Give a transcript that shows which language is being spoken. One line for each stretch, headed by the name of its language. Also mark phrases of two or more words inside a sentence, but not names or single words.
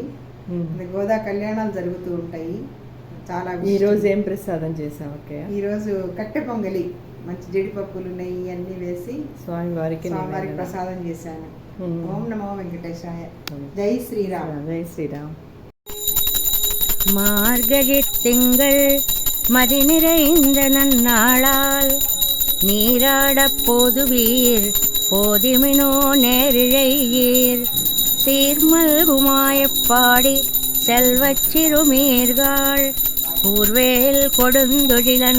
Telugu: గోదా కళ్యాణాలు జరుగుతూ ఉంటాయి. చాలా. ఈ రోజు ఏం ప్రసాదం చేసావు? ఈరోజు కట్టె పొంగలి మంచి జీడిపప్పులు నెయ్యి అన్ని వేసి స్వామివారికి ప్రసాదం చేశాను. ఓం నమో వెంకటేశాయ. జై శ్రీరామ్. జై శ్రీరామ్.
Tamil: மார்கழி திங்கள் மதி நிறைந்த நன்னாளால் நீராடப் போதுவீர் போதிமினோ நேரிழையீர் சீர்மல்குமாயப்பாடி செல்வச் சிறுமீர்கள் கூர்வேல் கொடுந்தொழிலன்